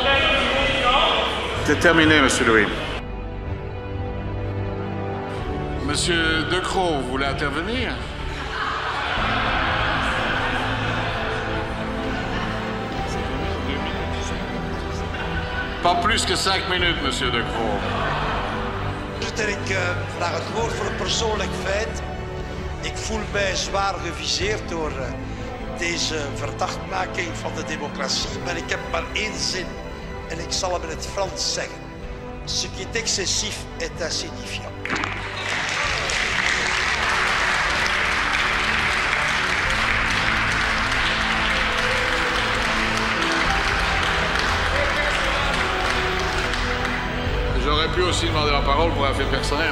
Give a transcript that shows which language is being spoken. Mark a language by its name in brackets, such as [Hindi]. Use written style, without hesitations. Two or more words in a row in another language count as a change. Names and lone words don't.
[French] C'est terminé, Monsieur Louis. Monsieur Decroix, vous voulez intervenir? Pas plus que 5 minutes, monsieur Decroix. [Dutch] Voorzitter, ik vraag het woord voor een persoonlijk feit. Ik voel mij zwaar geviseerd door deze verdachtmaking van de democratie, maar ik heb maar één zin en ik zal hem in het Frans zeggen. [French] Ce qui est excessif est insignifiant. J'aurais pu aussi demander la parole pour un fait personnel.